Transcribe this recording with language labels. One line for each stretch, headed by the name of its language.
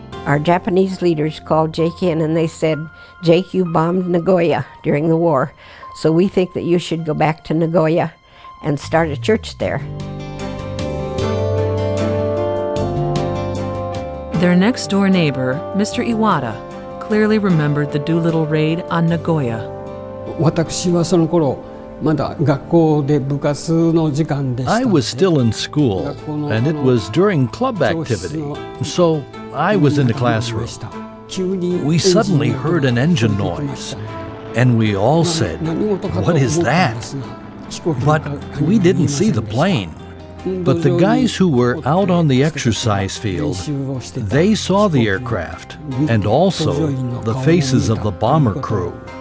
English: Our Japanese leaders called Jake in and they said, Jake, you bombed Nagoya during the war, so we think that you should go back to Nagoya and start a church there. Their next-door neighbor, Mr. Iwata, clearly remembered the Doolittle raid on Nagoya.
Japanese: 私はその頃まだ学校で部活の時間でした。
English: I was still in school, and it was during club activity, so I was in the classroom. We suddenly heard an engine noise, and we all said, "What is that?" But we didn't see the plane. But the guys who were out on the exercise field, they saw the aircraft, and also the faces of the bomber crew.